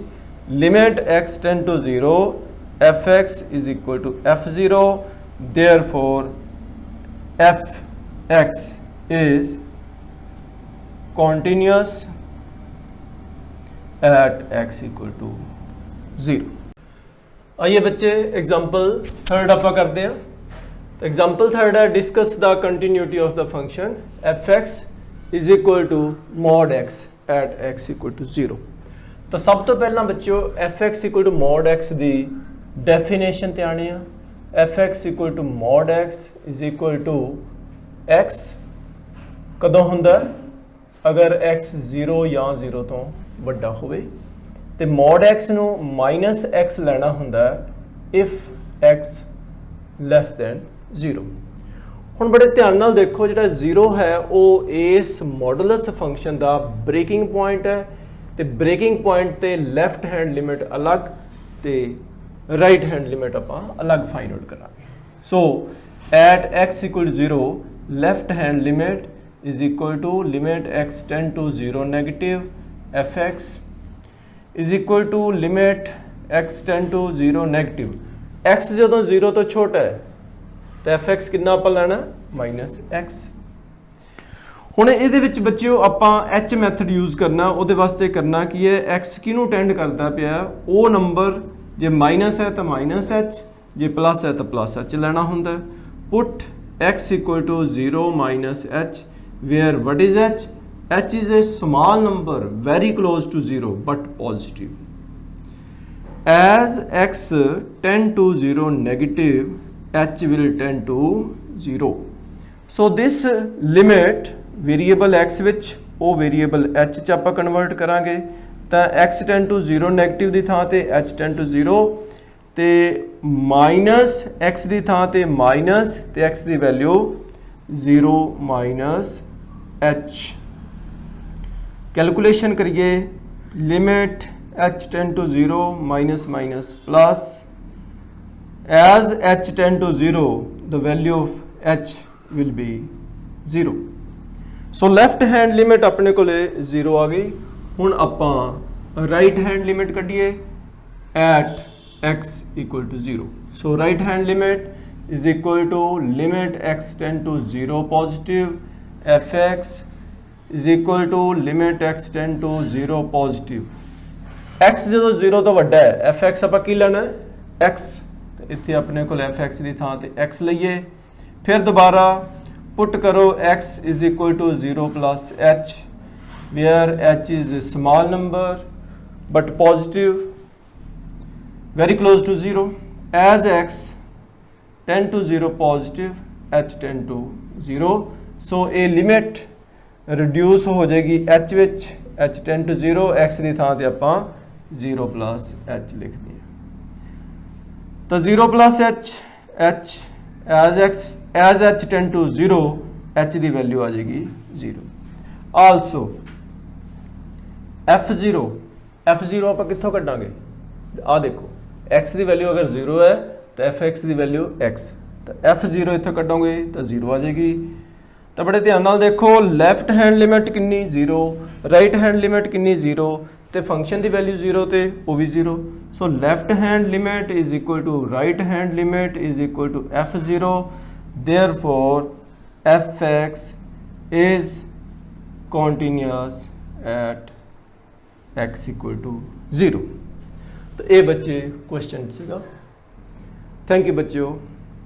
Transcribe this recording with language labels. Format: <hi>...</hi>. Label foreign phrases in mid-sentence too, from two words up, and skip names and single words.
<en>limit x tend to 0 fx is equal to f0, therefore fx is continuous at x equal to 0.</en> <hi>आइए बच्चे</hi> <en>example third</en> <hi>आप करते हैं।</hi> <en>तो example third है, discuss the continuity of the function fx is equal to mod x at x equal to 0.</en> <pa>ਤੋ ਸਭ ਤੋਂ ਪਹਿਲਾ ਬੱਚਿਓਂ fx</pa> <en>equal to</en> <pa>mod x ਕੀ ਡੈਫੀਨੇਸ਼ਨ ਤੇ ਆਣੇ ਆ।</pa> <en>fx equal to mod x is equal to x</en> <pa>ਕਦੋਂ ਹੁੰਦਾ ਅਗਰ x 0 ਯਾ 0 ਤੋਂ ਵੱਡਾ ਹੋਵੇ, ਤੇ mod x ਨੂੰ -x ਲੈਣਾ ਹੁੰਦਾ</pa> <en>if x less than 0.</en> <pa>ਹੁਣ ਬੜੇ ਧਿਆਨ ਨਾਲ ਦੇਖੋ, ਜਿਹੜਾ 0 ਹੈ ਉਹ ਇਸ</pa> <en>modulus function</en> <pa>ਦਾ</pa> <en>breaking point</en> <pa>ਹੈ, ਤੇ</pa> <en>breaking point</en> <pa>ਤੇ</pa> <en>left hand limit</en> <pa>ਅਲੱਗ ਤੇ</pa> <en>right hand limit</en> <pa>ਆਪਾਂ ਅਲੱਗ</pa> <en>find out</en> <pa>ਕਰਾਂਗੇ।</pa> <en>so at x equal 0 left hand limit is equal to limit x tend to 0 negative fx is equal to limit x tend to 0 negative x</en> <pa>ਜਦੋਂ 0 ਤੋਂ ਛੋਟਾ ਹੈ ਤਾਂ fx ਕਿੰਨਾ ਆਪਾਂ ਲੈਣਾ -x। ਹੁਣ ਇਹਦੇ ਵਿੱਚ ਬੱਚਿਓ ਆਪਾਂ h</pa> <en>method use</en> <pa>ਕਰਨਾ। ਉਹਦੇ ਵਾਸਤੇ ਕਰਨਾ ਕੀ ਹੈ, x ਕਿਹਨੂੰ ਟੈਂਡ ਕਰਦਾ ਪਿਆ, ਉਹ ਨੰਬਰ ਜੇ ਮਾਈਨਸ ਹੈ ਤਾਂ -h, ਜੇ ਪਲੱਸ ਹੈ ਤਾਂ +h ਲੈਣਾ ਹੁੰਦਾ।</pa> <en>ਪੁੱਟ x equal to 0 -h where what is h? h is a small number very close to 0 but positive. As x tend to 0 negative, h will tend to 0. So this limit variable x</en> <pa>ਵਿੱਚ ਉਹ</pa> <en>variable h</en> <pa>ਚ ਆਪਾਂ ਕਨਵਰਟ ਕਰਾਂਗੇ ਤਾਂ</pa> <en>x tend to 0 negative</en> <pa>ਦੀ ਥਾਂ ਤੇ</pa> <en>h tend to 0</en> <pa>ਤੇ ਮਾਈਨਸ x ਦੀ ਥਾਂ ਤੇ ਮਾਈਨਸ ਤੇ x ਦੀ ਵੈਲਿਊ 0 -h। ਕੈਲਕੂਲੇਸ਼ਨ ਕਰੀਏ,</pa> <en>ਲਿਮਿਟ h tend to 0 minus plus as h tend to 0 the value of h will be 0।</en> <pa>ਸੋ</pa> <en>left hand limit</en> <pa>ਆਪਣੇ ਕੋਲੇ 0 ਆ ਗਈ। ਹੁਣ ਆਪਾਂ</pa> <en>right hand limit</en> <pa>ਕੱਢੀਏ</pa> <en>at x equal to 0. So right hand limit is equal to limit x tend to 0 positive fx is equal to limit x tend to 0 positive।</en> <pa>x ਜਦੋਂ 0 ਤੋਂ ਵੱਡਾ ਹੈ fx ਆਪਾਂ ਕੀ ਲੈਣਾ ਹੈ x, ਤੇ ਇੱਥੇ ਆਪਣੇ ਕੋਲ fx ਦੀ ਥਾਂ ਤੇ x ਲਈਏ। ਫਿਰ ਦੁਬਾਰਾ ਪੁੱਟ ਕਰੋ</pa> <en>x is equal to 0 plus h where h is a small number but positive very close to 0। as x tend to 0 positive h tend to 0। so a limit reduce</en> <pa>ਹੋ ਜਾਏਗੀ h ਵਿੱਚ,</pa> <en>h tend to 0</en> <pa>x ਦੀ ਥਾਂ ਤੇ ਆਪਾਂ</pa> <en>0 plus h</en> <pa>ਲਿਖ ਦਈਏ ਤਾਂ</pa> <en>0 plus h as h tend to 0</en> <pa>h ਦੀ ਵੈਲਿਊ ਆ ਜਾਏਗੀ 0। also f0 ਆਪਾਂ ਕਿੱਥੋਂ ਕੱਢਾਂਗੇ, ਆ ਦੇਖੋ x ਦੀ ਵੈਲਿਊ ਅਗਰ 0 ਹੈ ਤਾਂ fx ਦੀ ਵੈਲਿਊ x, ਤਾਂ f0 ਇੱਥੋਂ ਕੱਢੋਗੇ ਤਾਂ 0 ਆ ਜਾਏਗੀ। ਤਾਂ ਬੜੇ ਧਿਆਨ ਨਾਲ ਦੇਖੋ,</pa> <en>left hand limit</en> <pa>ਕਿੰਨੀ 0,</pa> <en>right hand limit</en> <pa>ਕਿੰਨੀ 0, ਤੇ ਫੰਕਸ਼ਨ ਦੀ ਵੈਲਿਊ 0 ਤੇ ਉਹ ਵੀ 0।</pa> <en>so left hand limit is equal to right hand limit is equal to f0, therefore fx is continuous at x equal to 0।</en> <hi>तो ये बच्चे क्वेश्चन सीगा।</hi> <en>thank you</en> <hi>बच्चों।</hi>